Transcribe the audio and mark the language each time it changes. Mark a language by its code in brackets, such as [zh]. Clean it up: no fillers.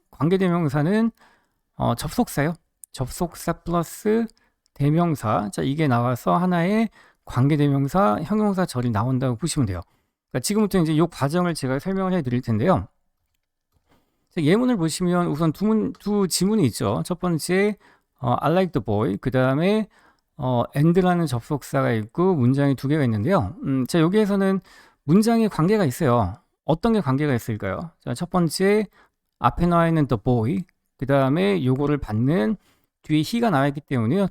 [ko] 관계대명사는 접속사요. 접속사 플러스 대명사. 자, 이게 나와서 하나의 관계대명사 형용사절이 나온다고 보시면 돼요. 그러니까 지금부터 이제 이 과정을 제가 설명을 해 드릴 텐데요. 자, 예문을 보시면 우선 두 지문이 있죠. 첫 번째 [en] I like the boy. [ko] 그 다음에 and라는 접속사가 있고 문장이 두 개가 있는데요. 자, 여기에서는 문장에 관계가 있어요. 어떤 게 관계가 있을까요? 자, 첫 번째 앞에 나와 있는 the boy. 그 다음에 요거를 받는 뒤에 he가 나와 있기 때문에요.